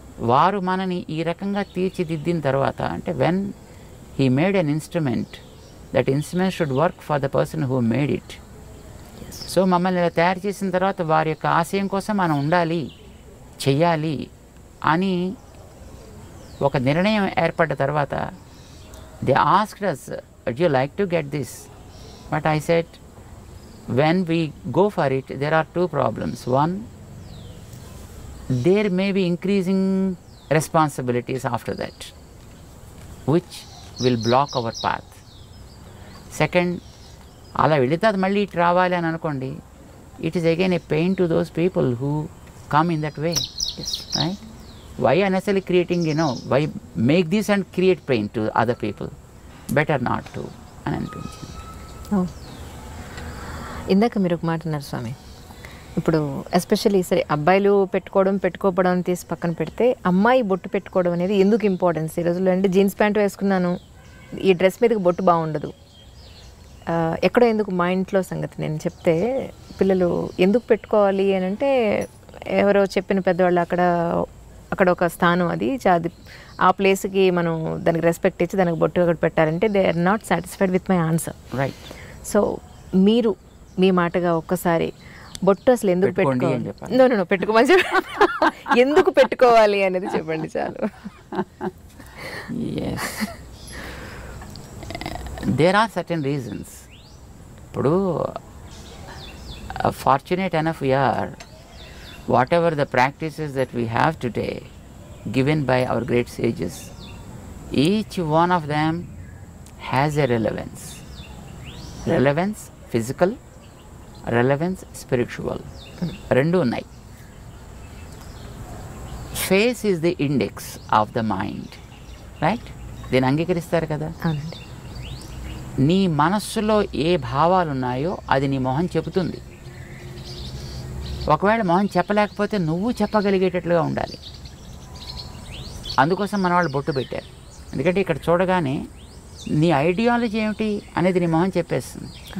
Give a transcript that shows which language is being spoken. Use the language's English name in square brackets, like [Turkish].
[Telugu] వారు మనని ఈ రకంగా తీర్చిదిద్దిన తర్వాత అంటే [English] When he made an instrument, that instrument should work for the person who made it. [Telugu] So మమ్మల్ని ఇలా తయారు చేసిన తర్వాత వారి యొక్క ఆశయం కోసం మనం ఉండాలి, చెయ్యాలి అని ఒక నిర్ణయం ఏర్పడ్డ తర్వాత [English] They asked us, would you like to get this? But I said, when we go for it, there are two problems. One, there may be increasing responsibilities after that, which will block our path. Second, [Telugu] అలా వెళితే అది మళ్ళీ ఇటు రావాలి అని అనుకోండి, [English] It is again a pain to those people who come in that way. Right? Why unnecessary creating why make this and create pain to other people, better not to [Telugu] అని అనిపించింది. ఇందాక మీరు ఒక మాట అన్నారు స్వామి, ఇప్పుడు ఎస్పెషల్లీ సరే అబ్బాయిలు పెట్టుకోవడం తీసి పక్కన పెడితే అమ్మాయి బొట్టు పెట్టుకోవడం అనేది ఎందుకు ఇంపార్టెన్స్ ఈ రోజుల్లో అంటే జీన్స్ ప్యాంట్ వేసుకున్నాను ఈ డ్రెస్ మీదకి బొట్టు బాగుండదు ఎక్కడో ఎందుకు మా ఇంట్లో సంగతి నేను చెప్తే పిల్లలు ఎందుకు పెట్టుకోవాలి అని అంటే ఎవరో చెప్పిన పెద్దవాళ్ళు అక్కడ ఒక స్థానం అది ఆ ప్లేస్కి మనం దానికి రెస్పెక్ట్ ఇచ్చి దానికి బొట్టు అక్కడ పెట్టాలంటే [English] They are not satisfied with my answer. Right. [Telugu] So మీరు మీ మాటగా ఒక్కసారి బొట్టు అసలు ఎందుకు పెట్టుకోవాలి, నో పెట్టుకోమని ఎందుకు పెట్టుకోవాలి అనేది చెప్పండి చాలు. [English] There are certain reasons. ఇప్పుడు fortunate enough we are, whatever the practices that we have today given by our great sages, each one of them has a relevance. Relevance physical, relevance spiritual. [Telugu] రెండు ఉన్నాయి. [English] Face is the index of the mind. [Telugu] Right? దీన్ని అంగీకరిస్తారు కదా. అవునండి. నీ మనస్సులో ఏ భావాలు ఉన్నాయో అది నీ మొహం చెబుతుంది. ఒకవేళ మొహం చెప్పలేకపోతే నువ్వు చెప్పగలిగేటట్లుగా ఉండాలి. అందుకోసం మన వాళ్ళు బొట్టు పెట్టారు. ఎందుకంటే ఇక్కడ చూడగానే నీ ఐడియాలజీ ఏమిటి అనేది నీ మొహం చెప్పేస్తుంది.